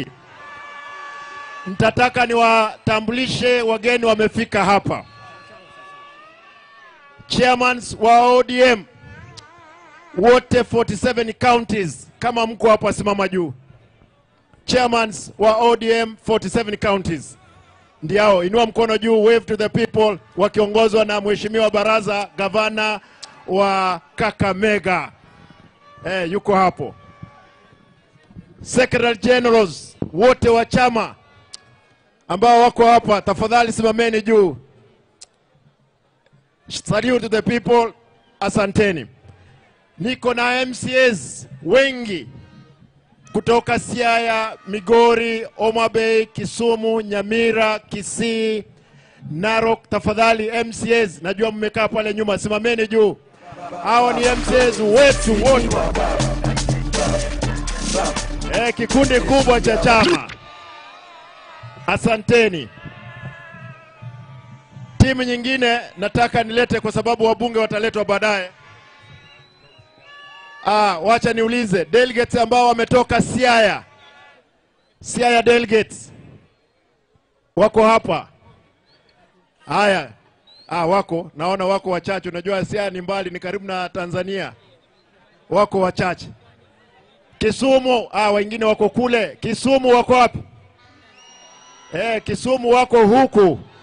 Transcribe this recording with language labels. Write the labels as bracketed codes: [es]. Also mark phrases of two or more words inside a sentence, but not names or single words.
[sw] Nitataka niwatambulishe wageni wamefika hapa. Chairmans wa ODM wote 47 counties, kama mko hapa simama juu. Chairmans wa ODM 47 counties ndio, inua mkono juu, [en] wave to the people, [sw] wakiongozwa na Mheshimiwa Baraza, gavana wa Kakamega. Yuko hapo. [en] Secretary Generals [sw] wote wa chama ambao wako hapa, tafadhali simameni juu. [en] Salute to the people, [sw] asanteni. Niko na MCAs wengi kutoka Siaya, Migori, Homa Bay, Kisumu, Nyamira, Kisii, Narok. Tafadhali MCAs, najua mmekaa pale nyuma, simameni juu. Hao ni MCAs wetu wote. Kikundi kubwa cha chama. Asanteni. Timu nyingine nataka nilete kwa sababu wabunge wataletwa baadaye. Wacha niulize delegates ambao wametoka Siaya. Siaya delegates wako hapa? Haya. Wako, naona wako wachache. Unajua Siaya ni mbali, ni karibu na Tanzania. Wako wachache. Kisumu, wengine wako kule. Kisumu wako wapi? Kisumu wako huku.